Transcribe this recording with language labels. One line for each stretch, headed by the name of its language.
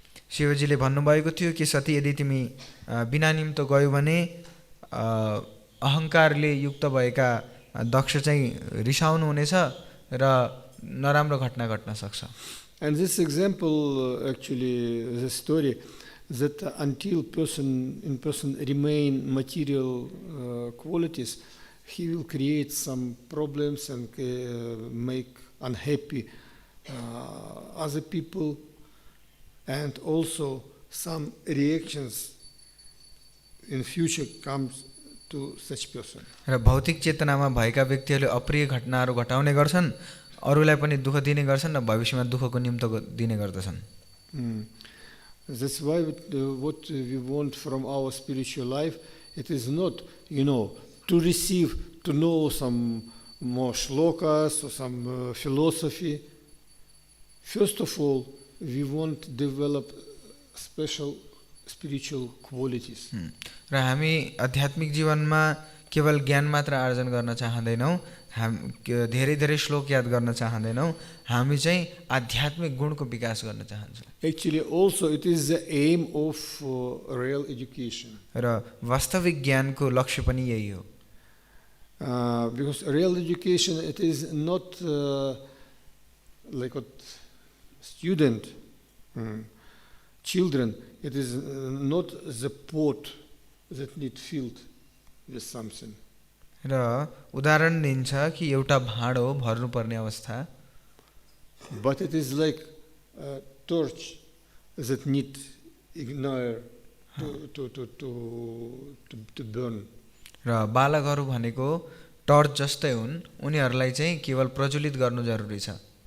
Nepali: शिवजीले भन्नुभएको थियो कि सती यदि तिमी बिना निम्तो गयो भने अहङ्कारले युक्त भएका दक्ष चाहिँ रिसाउनु हुनेछ र नराम्रो घटना घट्न सक्छ।
English: And this example actually the story that until person remain material qualities, he will create some problems and make unhappy other people, and also some reactions in future comes to such person.
Nepali: र भौतिक चेतनामा भएका व्यक्तिहरूले अप्रिय घटनाहरू घटाउने गर्छन्, अरूलाई पनि दुःख दिने गर्छन् र भविष्यमा दुःखको निम्तो दिने गर्दछन्।
English: That's why what we want from our spiritual life, it is not, to receive, to know some more shlokas or some philosophy. First of all, we want to develop special spiritual qualities.
Nepali: र हामी आध्यात्मिक जीवनमा केवल ज्ञान मात्र आर्जन गर्न चाहँदैनौँ, धेरै धेरै श्लोक याद गर्न चाहँदैनौँ, हामी चाहिँ आध्यात्मिक गुणको विकास गर्न चाहन्छौँ।
English: Actually also it is the aim of real education.
Nepali: र वास्तविक ज्ञानको लक्ष्य पनि यही हो।
English: Because real education, it is not like what student, children, it is not the pot that need filled with something.
Nepali: र उदाहरण दिन्छ कि एउटा भाँडो भर्नुपर्ने अवस्था,
English: But it is like a torch that need ignite to burn.
Nepali: र बालकहरू भनेको टर्च जस्तै हुन्, उनीहरूलाई चाहिँ केवल प्रज्वलित गर्नु जरुरी छ।